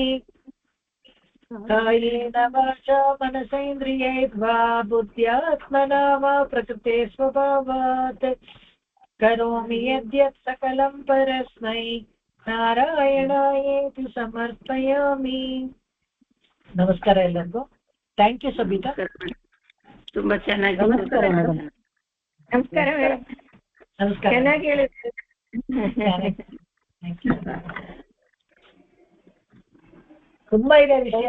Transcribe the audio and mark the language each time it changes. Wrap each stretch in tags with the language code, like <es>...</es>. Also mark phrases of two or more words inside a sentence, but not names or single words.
<sa>ಕಾಯೇನ ವಾಚಾ ಮನಸೇಂದ್ರಿಯೈರ್ವಾ ಬುದ್ಧ್ಯಾತ್ಮನಾ ವಾ ಪ್ರಕೃತೆ ಸ್ವಭಾವಾತ್ ಕರೋಮಿ ಯದ್ಯತ್ ಸಕಲಂ ಪರಸ್ಮೈ ನಾರಾಯಣಾಯೇತಿ ಸಮರ್ಪಯಾಮಿ.</sa> <kn>ನಮಸ್ಕಾರ ಎಲ್ಲರಿಗೂ.</kn> <en>Thank you</en> <kn>ಸಬಿತಾ. ತುಂಬಾ ಚೆನ್ನಾಗಿ. ನಮಸ್ಕಾರ ಮೇಡಮ್. ನಮಸ್ಕಾರ ಮೇಡಮ್. ನಮಸ್ಕಾರ. ಚೆನ್ನಾಗಿ ಹೇಳಿದ್ರಿ. ತುಂಬಾ ಇದೆ ವಿಷಯ.</kn>